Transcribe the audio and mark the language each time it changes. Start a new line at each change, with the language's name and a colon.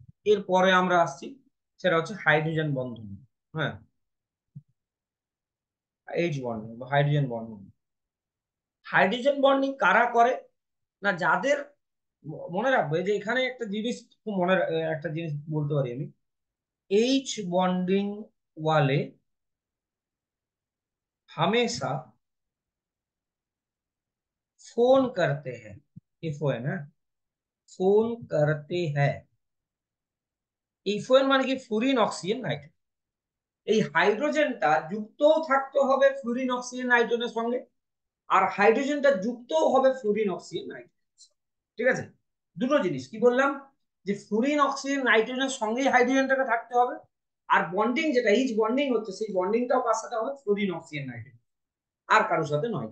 Bangla: এরপরে আমরা আসছি, সেটা হচ্ছে হাইড্রোজেন বন্ধন। হ্যাঁ, এইচ বন্ডিং বা হাইড্রোজেন বন্ডিং। হাইড্রোজেন বন্ডিং কারা করে? না, যাদের মনে রাখবে যে এখানে একটা জিনিস খুব একটা জিনিস বলতে পারি আমি।
Hindi: এইচ बॉन्डिंग वाले हमेशा फोन करते हैं। इफो है ना, फोन करते हैं।
Bangla: ইফোয়েন মানে কি, ফ্লুরিন অক্সিজেন নাইট্রোজেন। এই হাইড্রোজেনটা যুক্তও থাকতে হবে ফ্লুরিন অক্সিজেন নাইট্রোজেনের সঙ্গে, আর হাইড্রোজেনটা যুক্তও হবে ফ্লুরিন অক্সিজেন নাইট্রোজেন। ঠিক আছে, দুটো জিনিস কি বললাম, যে ফ্লুরিন অক্সিজেন নাইট্রোজেনের সঙ্গেই হাইড্রোজেনটাকে থাকতে হবে, আর বন্ডিং যেটা ইচ বন্ডিং হচ্ছে, সেই বন্ডিংটাও কার সাথে হবে, ফ্লুরিন অক্সিজেন নাইট্রোজেন, আর কারোর সাথে নয়।